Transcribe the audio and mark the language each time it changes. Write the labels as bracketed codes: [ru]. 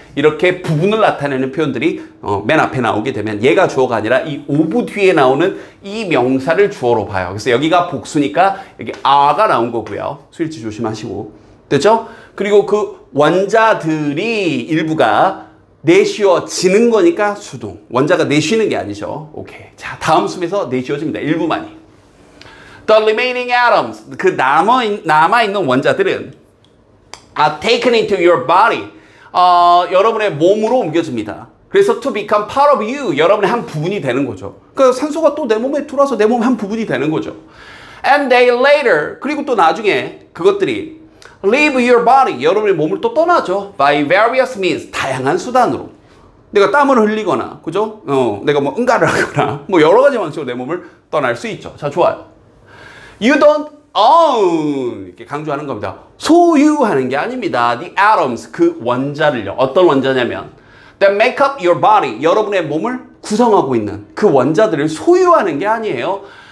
[ko] 이렇게 부분을 나타내는 표현들이 맨 앞에 나오게 되면 얘가 주어가 아니라 이 of 뒤에 나오는 이 명사를 주어로 봐요. 그래서 여기가 복수니까 여기 a가 나온 거고요. 수일치 조심하시고. 됐죠? 그리고 그 원자들이 일부가 내쉬어지는 거니까 수동. 원자가 내쉬는 게 아니죠. 오케이. 자, 다음 숨에서 내쉬어집니다. 일부만이. [en] The remaining atoms, [ko] 그 남아있는 원자들은 [en] are taken into your body. [ko] 여러분의 몸으로 옮겨집니다. 그래서 [en] to become part of you, [ko] 여러분의 한 부분이 되는 거죠. 그 산소가 또 내 몸에 들어와서 내 몸의 한 부분이 되는 거죠. [en] And they later, [ko] 그리고 또 나중에 그것들이 [en] leave your body, [ko] 여러분의 몸을 또 떠나죠. [en] by various means, [ko] 다양한 수단으로. 내가 땀을 흘리거나, 그죠? 내가 뭐 응가를 하거나, 뭐 여러 가지 방식으로 내 몸을 떠날 수 있죠. 자, 좋아요. [en] You don't own, [ko] 이렇게 강조하는 겁니다. 소유하는 게 아닙니다. [en] The atoms, [ko] 그 원자를요. 어떤 원자냐면 [en] that make up your body, [ko] 여러분의 몸을 구성하고 있는 그 원자들을 소유하는 게 아니에요.